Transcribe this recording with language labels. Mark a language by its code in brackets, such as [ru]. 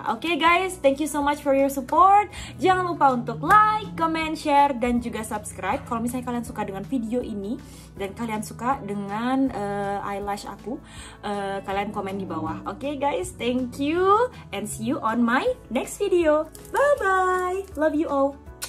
[en] Oke guys, thank you so much for your support. [id] Jangan lupa untuk like, comment, share, dan juga subscribe kalau misalnya kalian suka dengan video ini dan kalian suka dengan eyelash aku. Kalian komen di bawah. [en] Oke guys, thank you and see you on my next video. Bye bye, love you all.